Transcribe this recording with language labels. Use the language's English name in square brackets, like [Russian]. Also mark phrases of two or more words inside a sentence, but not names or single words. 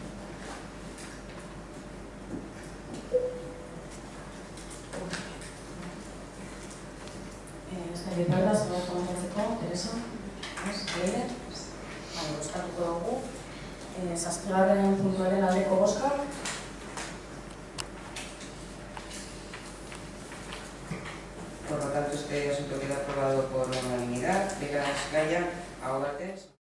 [Basque] Ez nahi beharra, zerbait komentatzeko, Teresa? Leire? Bozkatuko dugu. 7. puntuaren aldeko bozka. [Spanish] Por lo tanto, este asunto queda aprobado por unanimidad. [Basque] Beraz, gaia, aho batez.